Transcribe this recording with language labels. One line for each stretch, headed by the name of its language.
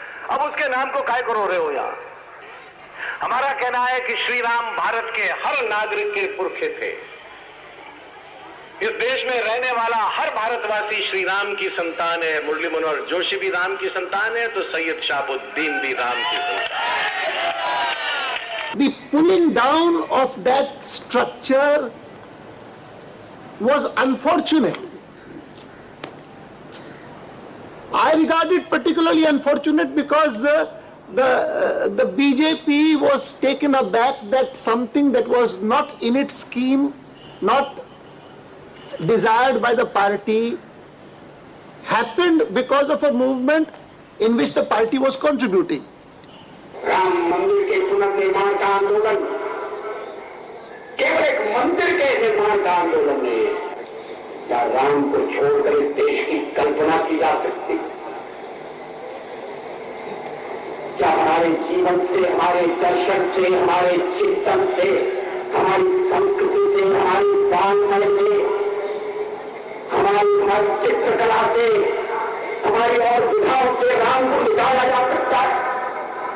Hindi: अब उसके नाम को काय करो रहे हो यहां? हमारा कहना है कि श्री राम भारत के हर नागरिक के पुरखे थे। इस देश में रहने वाला हर भारतवासी श्री राम की संतान है। मुरली मनोहर जोशी भी राम की संतान है, तो सैयद शाहबुद्दीन भी राम की संतान है।
English: The pulling down of that structure was unfortunate. I regard it particularly unfortunate because the BJP was taken aback that something that was not in its scheme, not desired by the party, happened because of a movement in which the party was contributing.
Hindi: Ram मंदिर के पुनर्निर्माण का आंदोलन केवल एक मंदिर के निर्माण का आंदोलन नहीं है। क्या राम को छोड़कर इस देश की कल्पना की जा सकती? क्या हमारे जीवन से, हमारे दर्शन से, हमारे चिंतन से, हमारी संस्कृति से, हमारी वाङ्मय से, हमारी चित्रकला से, हमारी और विधाओं से राम को निकाला जा सकता है?